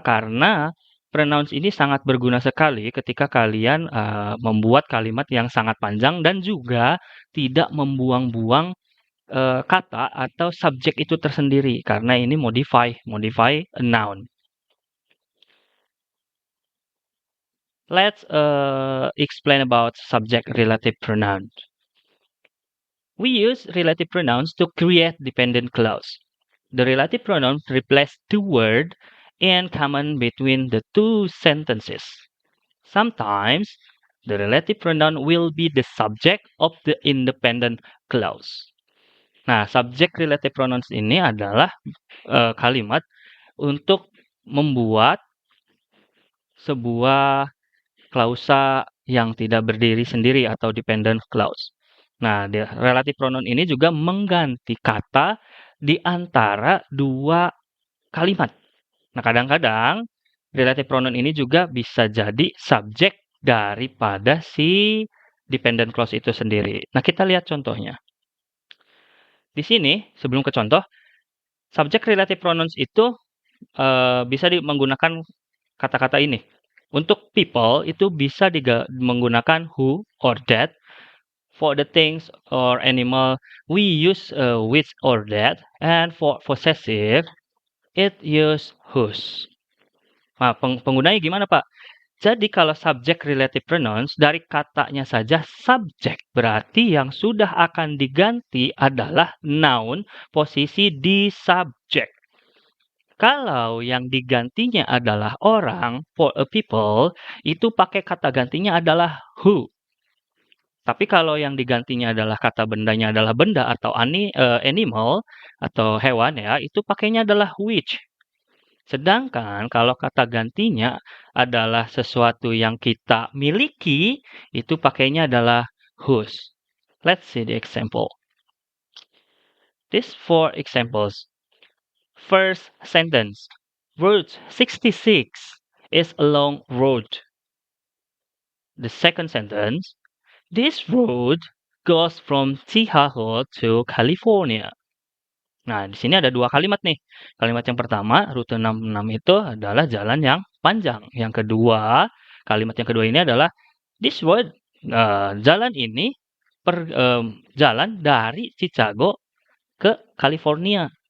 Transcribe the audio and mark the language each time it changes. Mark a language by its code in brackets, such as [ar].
[id] Karena pronouns ini sangat berguna sekali ketika kalian membuat kalimat yang sangat panjang dan juga tidak membuang-buang kata atau subjek itu tersendiri karena ini [en] modify a noun. Let's explain about subject relative pronouns. We use relative pronouns to create dependent clause. The relative pronoun replaces two words in common between the two sentences. Sometimes the relative pronoun will be the subject of the independent clause. [id] Nah, subject related pronouns ini adalah kalimat untuk membuat sebuah klausa yang tidak berdiri sendiri atau dependent clause. Nah, relative pronoun ini juga mengganti kata di antara dua kalimat. Nah, kadang-kadang relative pronoun ini juga bisa jadi subjek daripada si dependent clause itu sendiri. Nah, kita lihat contohnya. Di sini, sebelum ke contoh, subject relative pronouns itu bisa menggunakan kata-kata ini. Untuk people itu bisa menggunakan who or that. [en] For the things or animal, we use which or that. And for possessive, it use whose. [id] Nah, penggunanya gimana, Pak? Jadi kalau subject relative pronouns, dari katanya saja subject, berarti yang sudah akan diganti adalah noun, posisi di subject. Kalau yang digantinya adalah orang, [en] for a people, [id] itu pakai kata gantinya adalah who. Tapi kalau yang digantinya adalah kata bendanya adalah benda atau animal atau hewan ya, itu pakainya adalah which. Sedangkan kalau kata gantinya adalah sesuatu yang kita miliki, itu pakainya adalah whose. [en] Let's see the example. These 4 examples. First sentence. Route 66 is a long road. The second sentence. This road goes from Chicago to California. [id] Nah, di sini ada 2 kalimat nih. Kalimat yang pertama, rute 66 itu adalah jalan yang panjang. Yang kedua, kalimat yang kedua ini adalah [en] this road, [id] jalan ini jalan dari Chicago ke California.